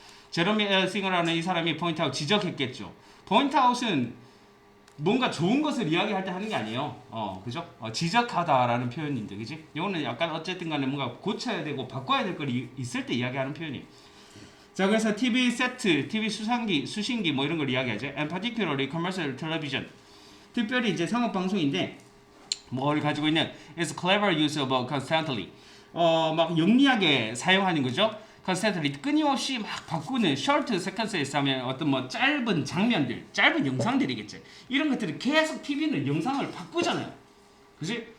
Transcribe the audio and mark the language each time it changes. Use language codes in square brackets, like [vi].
[ko] 제러미 싱어라는 이 사람이 포인트아웃 지적했겠죠. 포인트아웃은 뭔가 좋은 것을 이야기할 때 하는 게 아니에요. 그죠? 지적하다라는 표현인데, 그지? 이거는 약간 어쨌든 간에 뭔가 고쳐야 되고 바꿔야 될 걸 있을 때 이야기하는 표현이에요. 자, 그래서 TV 세트, TV 수신기 뭐 이런 걸 이야기하죠. [en] And particularly commercial television. [ko] 특별히 이제 상업 방송인데 뭘 가지고 있는 [en] is clever use of constantly. [ko] 막 영리하게 사용하는 거죠. constantly 끊임없이 막 바꾸는 [en] short sequences [ko] 하면 어떤 뭐 짧은 장면들, 짧은 영상들이겠지. 이런 것들을 계속 TV는 영상을 바꾸잖아요. 그지?